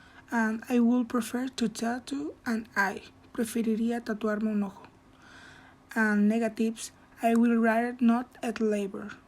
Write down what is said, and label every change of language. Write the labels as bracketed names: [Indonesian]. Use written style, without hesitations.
[English] And I would prefer to tattoo an eye. [Spanish] Preferiría tatuarme un ojo. [English] And negatives. I will rather not eat labor.